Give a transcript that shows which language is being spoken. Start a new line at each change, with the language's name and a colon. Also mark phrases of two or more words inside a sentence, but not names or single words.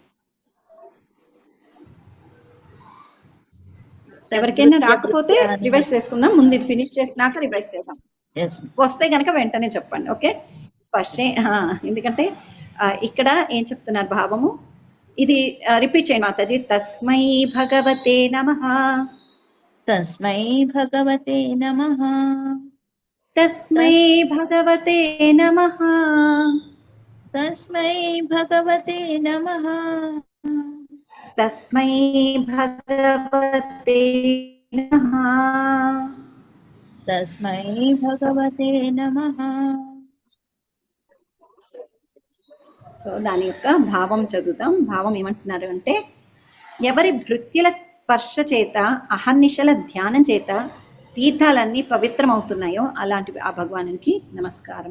Telugu: ఎవరికైనా రాకపోతే రివైజ్ చేసుకుందాం. ముందు ఇది ఫినిష్ చేసినాక రివైజ్ చేద్దాం. వస్తే కనుక వెంటనే చెప్పండి. ఓకే, ఫస్ట్ ఎందుకంటే ఇక్కడ ఏం చెప్తున్నారు భావము, ఇది రిపీట్ చేయండి మాతాజీ.
Sanskrit: తస్మై భగవతే నమః. తస్మై భగవతే నమః. తస్మై భగవతే నమః. తస్మై భగవతే నమః. తస్మై భగవతే నమః. తస్మై భగవతే నమః.
Telugu: సో దాని యొక్క భావం చదువుతాం. భావం ఏమంటున్నారు అంటే, ఎవరి భృత్యుల స్పర్శ చేత అహర్నిశల ధ్యానం చేత తీర్థాలన్నీ పవిత్రమవుతున్నాయో అలాంటి ఆ భగవానునికి నమస్కారం.